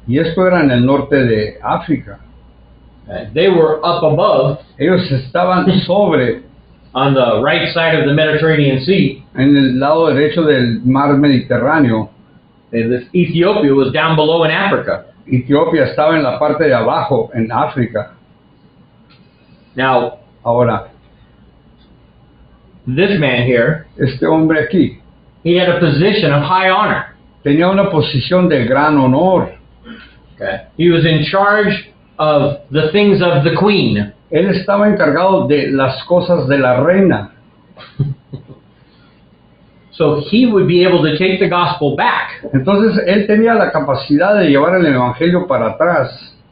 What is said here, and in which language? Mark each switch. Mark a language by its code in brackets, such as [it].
[es] Y esto era en el norte de África. [en] They were up above [es] Ellos estaban sobre, [en] on the right side of the Mediterranean Sea. [es] en el lado derecho del mar Mediterráneo. [en] And this Ethiopia was down below in Africa. [es] Etiopía estaba en la parte de abajo, en África. [en] Now, [es] Ahora, [en] this man here, [es] este hombre aquí [en] he had a position of high honor. [es] tenía una posición de gran honor. [en] Okay. He was in charge of the things of the queen. [es] Él estaba encargado de las cosas de la reina. [en] So he would be able to take the gospel back [es] Entonces él tenía la capacidad de llevar el evangelio para atrás